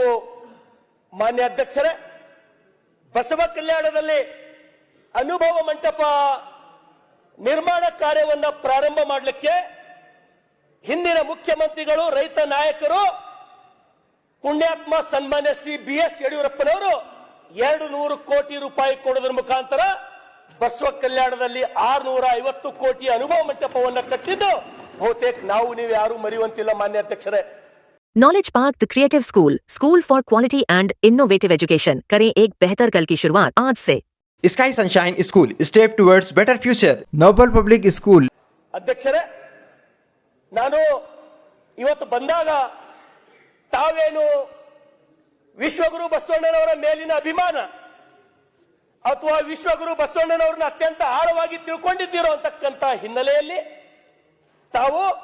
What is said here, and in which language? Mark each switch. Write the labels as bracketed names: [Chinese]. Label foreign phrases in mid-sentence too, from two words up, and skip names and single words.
[Kannada] ಮಾನ್ಯ ಅಧ್ಯಕ್ಷರೇ, ಬಸವ ಕಲ್ಯಾಣದಲ್ಲಿ ಅನುಭವ ಮಂಟಪ ನಿರ್ಮಾಣ ಕಾರ್ಯವನ್ನ ಪ್ರಾರಂಭ ಮಾಡಲಿಕ್ಕೆ ಹಿಂದಿನ ಮುಖ್ಯಮಂತ್ರಿಗಳು, ರೈತ ನಾಯಕರು, ಪುಣ್ಯಾತ್ಮ ಸನ್ಮಾನ್ಯ ಶ್ರೀ BS ಯಡಿಯೂರಪ್ಪನವರು 200 ಕೋಟಿ ರೂಪಾಯಿ ಕೊಡೋದ್ರ ಮುಖಾಂತರ ಬಸವ ಕಲ್ಯಾಣದಲ್ಲಿ 650 ಕೋಟಿ ಅನುಭವ ಮಂಟಪವನ್ನು ಕಟ್ಟಿದ್ದು ಬಹುತೇಕ ನಾವು ನೀವು ಯಾರು ಮರೆಯುವಂತಿಲ್ಲ. ಮಾನ್ಯ ಅಧ್ಯಕ್ಷರೇ, [English] Knowledge Park the Creative School for Quality and Innovative Education, [Hindi] करें एक बेहतर कल की शुरुआत आज से. [English] Sky Sunshine School, Step Towards Better Future. नोबल पब्लिक स्कूल. [Kannada] ಅಧ್ಯಕ್ಷರೇ, ನಾನು ಇವತ್ತು ಬಂದಾಗ ತಾವೇನು ವಿಶ್ವಗುರು ಬಸವಣ್ಣನವರ ಮೇಲಿನ ಅಭಿಮಾನ ಅಥವಾ ವಿಶ್ವಗುರು ಬಸವಣ್ಣನವರನ್ನ ಅತ್ಯಂತ ಆಳವಾಗಿ ತಿಳ್ಕೊಂಡಿದ್ದೀರೋ ಅಂತಕ್ಕಂಥ ಹಿನ್ನೆಲೆಯಲ್ಲಿ ತಾವು